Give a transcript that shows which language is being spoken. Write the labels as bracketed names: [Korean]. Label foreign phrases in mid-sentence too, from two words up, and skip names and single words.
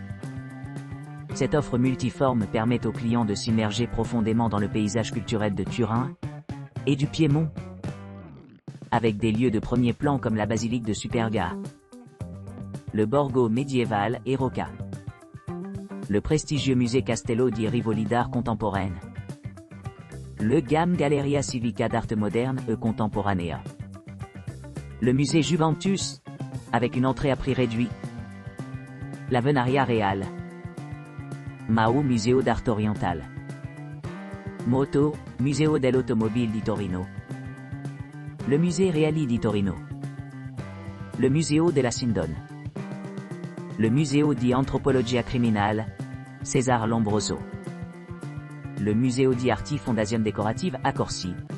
[French] Cette offre multiforme permet aux clients de s'immerger profondément dans le paysage culturel de Turin et du Piémont, avec des lieux de premier plan comme la basilique de Superga, le Borgo médiéval et Rocca, le prestigieux musée Castello di Rivoli d'art contemporaine, le GAM Galleria Civica d'arte moderne e contemporanea, le musée Juventus, avec une entrée à prix réduit, la Venaria Real, Mau Museo d'Arte Orientale, Moto, Museo dell'Automobile di Torino, le musée Reali di Torino, le Museo della Sindone, le Museo di Antropologia Criminale, César Lombroso, le Museo di Arti Fondazione Decorative à Corsi,